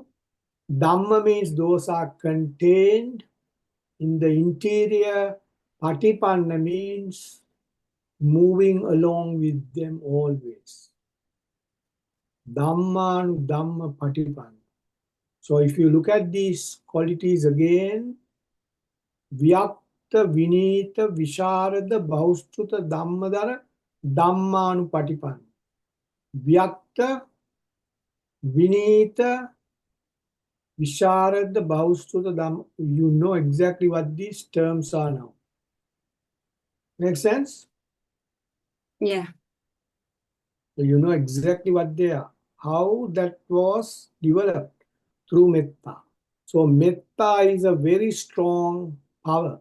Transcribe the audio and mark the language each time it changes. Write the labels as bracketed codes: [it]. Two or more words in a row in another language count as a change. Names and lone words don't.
[en] Dhamma means those are contained in the interior. Patipanna means moving along with them always. [pi] Dhammanu Dhamma Patipanna. [en] So if you look at these qualities again, [pi] Vyakta, Vinita, Visharada, Baustuta, Dhammadara, Dhammanu Patipanna. Vyakta, Vinita, Visharada, Baustuta, Dhamma. [en] You know exactly what these terms are now. Make sense? Yeah. So you know exactly what they are. How that was developed through metta. So metta is a very strong power.